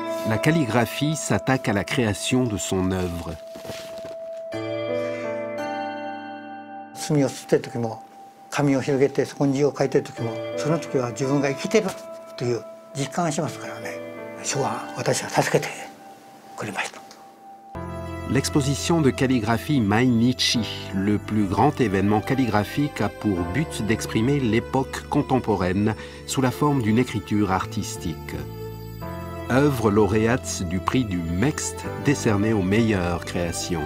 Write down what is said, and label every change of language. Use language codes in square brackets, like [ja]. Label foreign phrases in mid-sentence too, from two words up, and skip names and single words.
[fr] La calligraphie s'attaque à la création de son œuvre. [ja] 墨を吸ってる時も紙を広げてそこに字を書いてる時もその時は自分が生きてるという実感がしますからね。書は私は助けてくれました。 [fr] L'exposition de calligraphie Mainichi, le plus grand événement calligraphique, a pour but d'exprimer l'époque contemporaine sous la forme d'une écriture artistique. Œuvre lauréate du prix du Mext décerné aux meilleures créations.